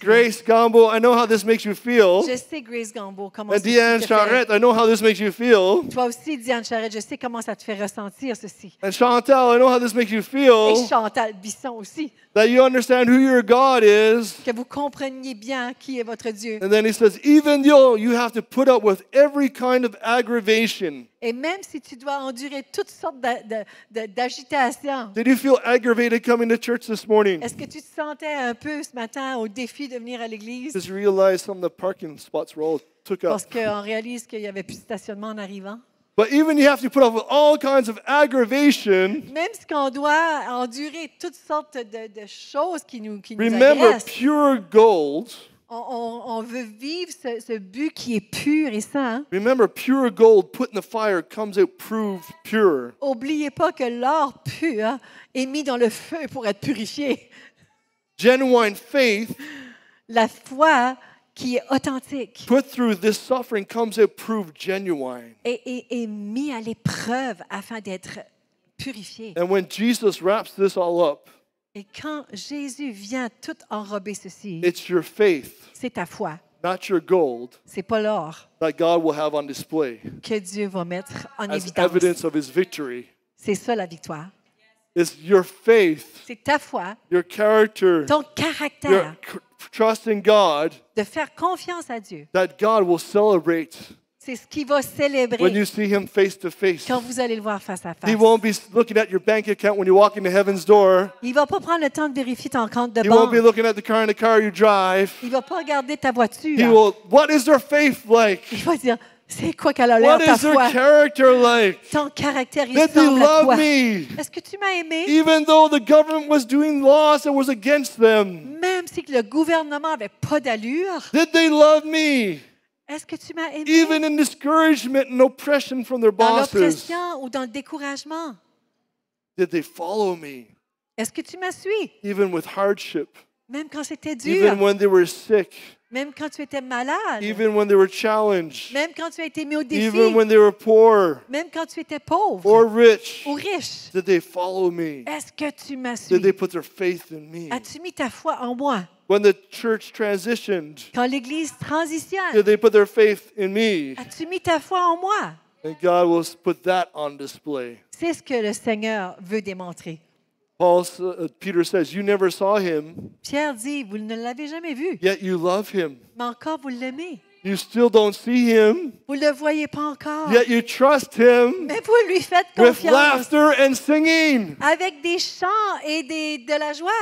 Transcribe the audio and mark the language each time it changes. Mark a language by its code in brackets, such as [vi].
[en] Grace Gambo, I know how this makes you feel. [fr] Je sais, Grace Gambo, comment [en] And [fr] ceci [en] Diane [fr] te fait. [en] Charette, I know how this makes you feel. [fr] Toi aussi, Diane Charette, je sais comment ça te fait ressentir ceci. [en] And Chantal, I know how this makes you [fr] Et [en] feel. [fr] Chantal Bisson aussi. [en] That you understand who your God is. [fr] Que vous compreniez bien qui est votre Dieu. [en] And then he says, even though you have to put up with every kind of aggravation. [fr] Et même si tu dois endurer toutes sortes d'agitations, [en] Did you feel aggravated coming to church this morning? [fr] est-ce que tu te sentais un peu ce matin au défi de venir à l'église? [en] Just realized some of the parking spots were all took up. [fr] Parce qu'on réalise qu'il n'y avait plus de stationnement en arrivant. [en] But even you have to put up with all kinds of aggravation. [fr] Même si on doit endurer toutes sortes de choses qui nous [en] Remember, [fr] agressent, [en] pure gold. [fr] on veut vivre ce but qui est pur et saint. [en] Remember, pure gold put in the fire comes out proved pure. [fr] Oubliez pas que l'or pur est mis dans le feu pour être purifié. [en] Genuine faith [fr] La foi qui est authentique [en] put through this suffering comes out proved genuine. [fr] et mis à l'épreuve afin d'être purifié. [en] And when Jesus wraps this all up, [fr] Et quand Jésus vient tout enrober ceci, [en] it's your faith, [fr] c'est ta foi, [en] not your gold, [fr] c'est pas l'or [en] that God will have on display [fr] que Dieu va mettre en [en] as [fr] évidence. [en] evidence of his victory. [fr] C'est ça la victoire. [en] It's your faith, [fr] C'est ta foi, [en] your character, [fr] ton [en] your [fr] caractère [en] trust in God [fr] de faire confiance à Dieu. [en] that God will celebrate [fr] C'est ce qui va célébrer [en] when you see him face to face. [fr] quand vous allez le voir face à face. [en] He won't be looking at your bank account when you walk into heaven's door. [fr] Il ne va pas prendre le temps de vérifier ton compte de [en] He won't be [fr] banque. [en] looking at the car in the car you drive. [fr] Il ne va pas regarder ta [en] He [fr] voiture. [en] will, what is their faith like? [fr] Il va dire, c'est quoi qu'elle a l'air [en] What [fr] ta [en] is their [fr] foi? [en] character like? [fr] Ton caractère, il [en] Did they [fr] semble à [en] love [fr] toi. [en] me? [fr] Est-ce que tu m'as aimé? [en] Even though the government was doing laws that was against them. [fr] Même si le gouvernement n'avait pas d'allure, [en] Did they love me? [fr] est-ce que tu m'as aimé? [en] Even in discouragement and oppression from their [fr] Dans [en] bosses. [fr] l'oppression ou dans le découragement? [en] Did they follow me? [fr] Est-ce que tu m'as suivi? [en] Even with hardship. [fr] Même quand c'était [en] Even [fr] dur, [en] when they were sick. [fr] même quand tu étais malade, [en] Even when they were challenged. [fr] même quand tu as été mis au défi, [en] Even when they were poor [fr] même quand tu étais pauvre [en] or rich. [fr] ou riche. [en] Did they follow me? [fr] Est-ce que tu m'as [en] Did they [fr] suivi? [en] put their faith in me? [fr] As-tu mis ta foi en moi? [en] When the church transitioned, [fr] Quand l'Église transitionne, [en] did they put their faith in me? [fr] as-tu mis ta foi en moi? [en] And God will put that on display. [fr] C'est ce que le Seigneur veut démontrer. [en] Peter says, you never saw him, [fr] Pierre dit, vous ne l'avez jamais vu, [en] yet you love him. [fr] mais encore vous l'aimez. [en] You still don't see him, [fr] Vous ne le voyez pas encore, [en] yet you trust him [fr] mais vous lui faites [en] with [fr] confiance [en] laughter and singing. [fr] avec des chants et de la joie.